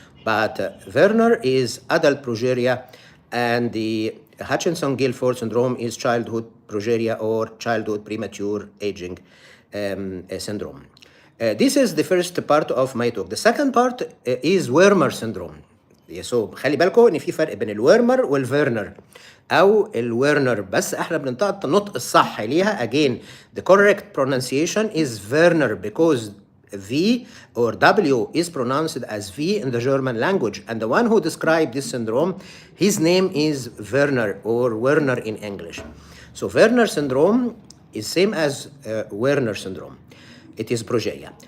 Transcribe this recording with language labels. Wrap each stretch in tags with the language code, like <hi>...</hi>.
<en>But Werner is adult progeria, and the Hutchinson-Gilford syndrome is childhood progeria or childhood premature aging syndrome. This is the first part of my talk. The second part is Wermer syndrome.</en> <ar>So خلي بالكم ان في فرق بين الورمر والفيرنر او الورنر، بس احنا بننطق النطق الصح ليها.</ar> <en>Again, the correct pronunciation is Werner because V or W is pronounced as V in the German language, and the one who described this syndrome, his name is Werner or Werner in English. So Werner syndrome is same as Werner syndrome. It is progeria.</en>